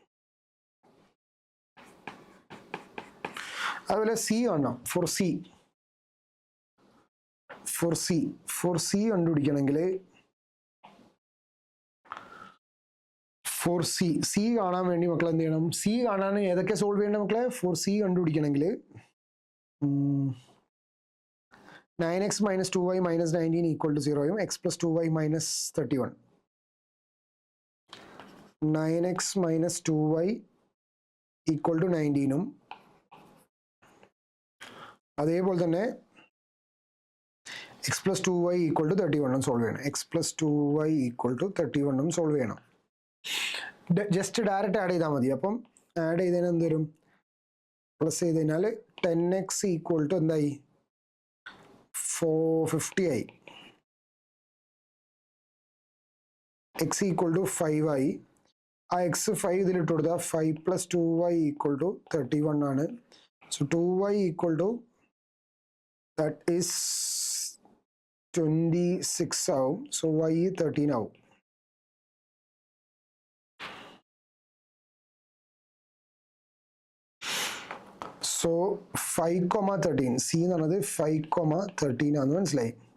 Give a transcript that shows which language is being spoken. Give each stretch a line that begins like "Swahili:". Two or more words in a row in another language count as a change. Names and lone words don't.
Malayalam: അതുപോലെ സി കാണാം. ഫോർ സി കണ്ടുപിടിക്കണമെങ്കിൽ ഫോർ സി കാണാൻ വേണ്ടി മക്കൾ എന്ത് ചെയ്യണം? സി കാണാൻ ഏതൊക്കെ സോൾവ് ചെയ്യേണ്ട മക്കളെ? ഫോർ സി കണ്ടുപിടിക്കണമെങ്കിൽ 9x - 2y - 19 = 0 x + 2y - 31. 9x - 2y = 19 അതേപോലെ തന്നെ x + 2y = 31 സോൾവ് ചെയ്യണം. x + 2y = 31 സോൾവ് ചെയ്യണം.
English: just direct add
Malayalam: ചെയ്താൽ മതി. അപ്പം ആഡ് ചെയ്തതിന് എന്ത് വരും? പ്ലസ് ചെയ്ത് കഴിഞ്ഞാൽ 10x = എന്തായി? 450 ആയി. x = 5 ആയി. ആ x 5 ഇതിലിട്ട് കൊടുത്താൽ 5 + 2y = 31 ആണ്. സോ 2y =
English: that is
Malayalam: 26 ആവും. സോ y 13 ആവും. സോ 5,13 സി എന്ന് പറഞ്ഞത് 5,13 ആണെന്ന് മനസ്സിലായി.